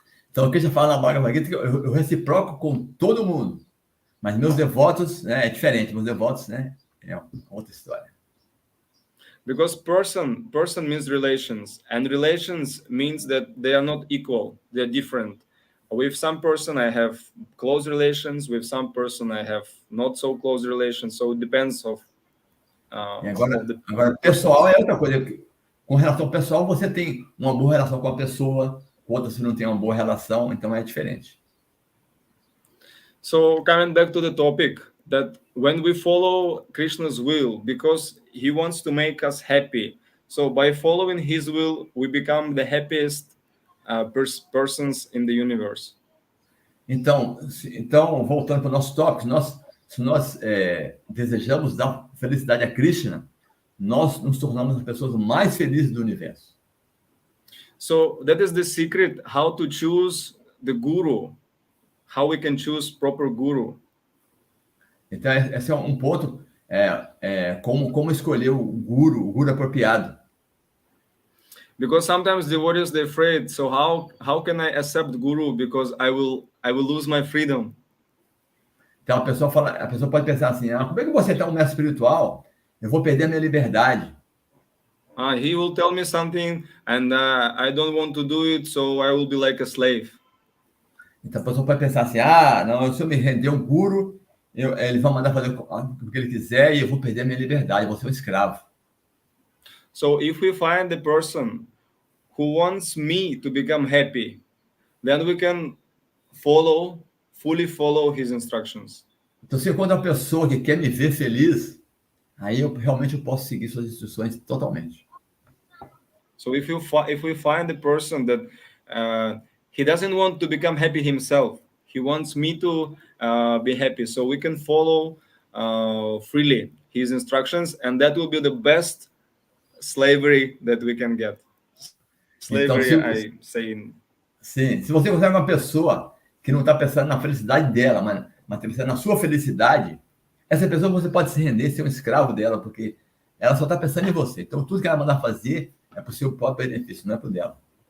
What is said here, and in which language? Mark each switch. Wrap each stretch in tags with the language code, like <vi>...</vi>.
<pt>Então, o Krishna fala na Bhagavad Gita que eu reciproco com todo mundo, mas meus devotos, né, é diferente. Meus devotos, né, é outra história.</pt> <en>Because person means relations, and relations means that they are not equal, they are different. With some person I have close relations, with some person I have not so close relations, so it depends of...</en> <pt>Agora, pessoal é outra coisa. Com relação ao pessoal, você tem uma boa relação com a pessoa, com outra você não tem uma boa relação, então é diferente.</pt> <en>So, coming back to the topic, that when we follow Krishna's will, because he wants to make us happy, so by following his will, we become the happiest persons in the universe.</en> <pt>Então voltando para o nosso tópico, se nós desejamos dar felicidade a Krishna, nós nos tornamos as pessoas mais felizes do universo.</pt> <en>So that is the secret, how to choose the guru, how we can choose proper guru.</en> <pt>Então esse é um ponto, como escolher o guru apropriado.</pt> <en>Because sometimes devotees they're afraid. So how can I accept guru? Because I will lose my freedom.</en> <pt>Então a pessoa pode pensar assim: como é que você é um mestre espiritual? Eu vou perder a minha liberdade.</pt> <en>He will tell me something, and I don't want to do it, so I will be like a slave.</en> <pt>Então a pessoa pode pensar assim: não, se eu me render um guru, ele vai mandar fazer o que ele quiser e eu vou perder a minha liberdade, eu vou ser um escravo.</pt> <en>So if we find the person who wants me to become happy, then we can fully follow his instructions.</en> <pt>Então, se eu encontro uma pessoa que quer me ver feliz, aí eu realmente posso seguir suas instruções totalmente.</pt> <en>So if we find the person that he doesn't want to become happy himself, he wants me to be happy, so we can follow freely his instructions, and that will be the best slavery that we can get. Slavery, então, I say.</en> <pt>Sim, se você consegue uma pessoa que não está pensando na felicidade dela, mas está pensando na sua felicidade, essa pessoa você pode se render, ser um escravo dela, porque ela só está pensando em você. Então, tudo que ela mandar fazer é para o seu próprio benefício, não é para o dela.</pt>